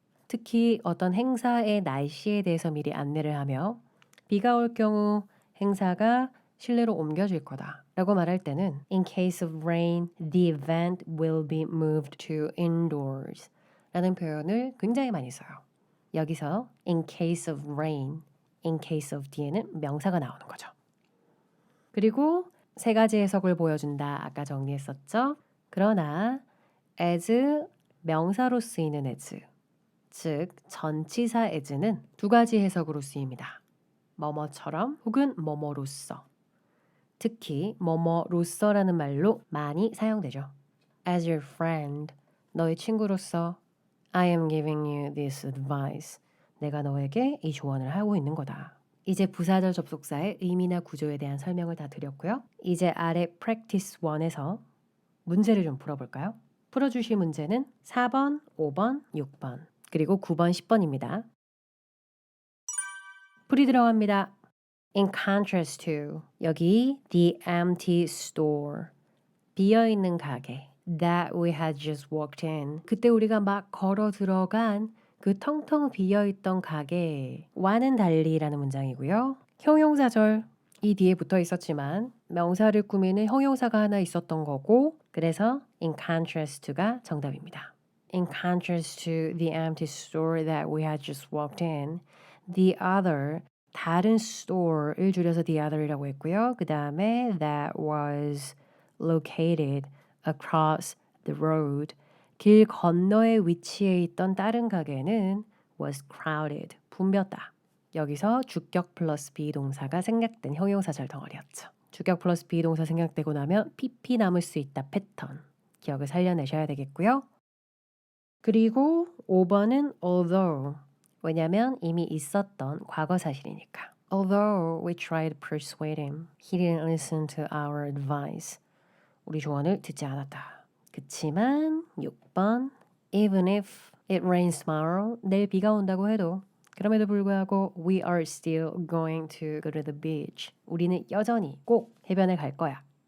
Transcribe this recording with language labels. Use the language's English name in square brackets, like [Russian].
[Korean] 특히 어떤 행사의 날씨에 대해서 미리 안내를 하며 비가 올 경우 행사가 실내로 옮겨질 거다 라고 말할 때는 [English] in case of rain, the event will be moved to indoors [Korean] 라는 표현을 굉장히 많이 써요. 여기서 in case of rain, in case of 뒤에는 명사가 나오는 거죠. 그리고 세 가지 해석을 보여준다 아까 정리했었죠. 그러나 as 명사로 쓰이는 as 즉 전치사 as는 두 가지 해석으로 쓰입니다. 뭐뭐처럼 혹은 뭐뭐로써 특히 뭐뭐로써라는 말로 많이 사용되죠. [English] As your friend, [Korean] 너의 친구로서 [English] I am giving you this advice. [Korean] 내가 너에게 이 조언을 하고 있는 거다. 이제 부사절 접속사의 의미나 구조에 대한 설명을 다 드렸고요. 이제 아래 practice 1에서 문제를 좀 풀어볼까요? 풀어주실 문제는 4번, 5번, 6번, 그리고 9번, 10번입니다. 풀이 들어갑니다. [English] In contrast to [Korean] 여기 [English] the empty store [Korean] 비어있는 가게 [English] that we had just walked in [Korean] 그때 우리가 막 걸어 들어간 그 텅텅 비어있던 가게와는 달리라는 문장이고요. 형용사절 이 뒤에 붙어 있었지만 명사를 꾸미는 형용사가 하나 있었던 거고 그래서 in contrast to가 정답입니다. [English] In contrast to the empty store that we had just walked in, the other [Korean] 다른 [English] store [Korean] 를 줄여서 [English] the other [Korean] 이라고 했고요. 그 다음에 [English] that was located across the road. [Korean] 길 건너에 위치해 있던 다른 가게는 was crowded. 붐볐다. 여기서 주격 플러스 비동사가 생략된 형용사절 덩어리였죠. 주격 플러스 비동사 생략되고 나면 PP 남을 수 있다 패턴. 기억을 살려내셔야 되겠고요. 그리고 5번은 although. 왜냐면 이미 있었던 과거 사실이니까. [English] Although we tried to persuade him, he didn't listen to our advice. [Korean] 우리 조언을 듣지 않았다. 그치만 [English] 6번 Even if it rains tomorrow, [Korean] 내일 비가 온다고 해도 그럼에도 불구하고 [English] we are still going to go to the beach. [Korean] 우리는 여전히 꼭 해변에 갈 거야.